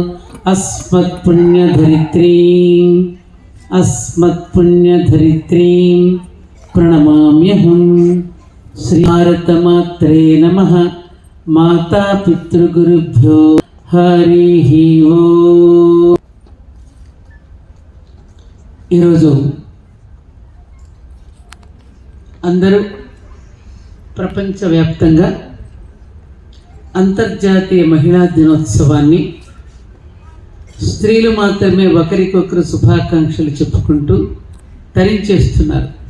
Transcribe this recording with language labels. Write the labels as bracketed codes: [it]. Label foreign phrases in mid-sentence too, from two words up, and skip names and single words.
[sa] अस्मत्पुण्यधरित्रीं प्रणमाम्यहं। श्रीभारतमात्रे नमः। माता पितृगुरुभ्यो हरिः ओम्। [te] ఈరోజు అందరూ ప్రపంచవ్యాప్తంగా అంతర్జాతీయ మహిళా దినోత్సవాన్ని స్త్రీలు మాత్రమే ఒకరికొకరు శుభాకాంక్షలు చెప్పుకుంటూ తరించేస్తున్నారు.